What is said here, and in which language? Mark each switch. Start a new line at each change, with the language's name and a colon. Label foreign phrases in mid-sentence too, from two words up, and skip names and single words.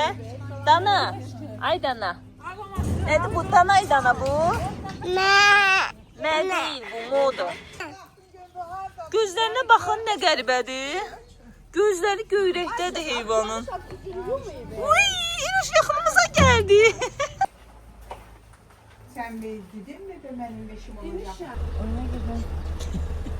Azerbaijani: Dana. Ay Dana. Nədir bu? Danay Dana bu? Nə deyil bu, moda. Gözlərinə baxın, nə qəribədir. Gözləri göyrəkdədir heyvanın. Uy, İnuş yaxınımıza gəldi.
Turkish: Sen bir gidin mi de benim işim olacak?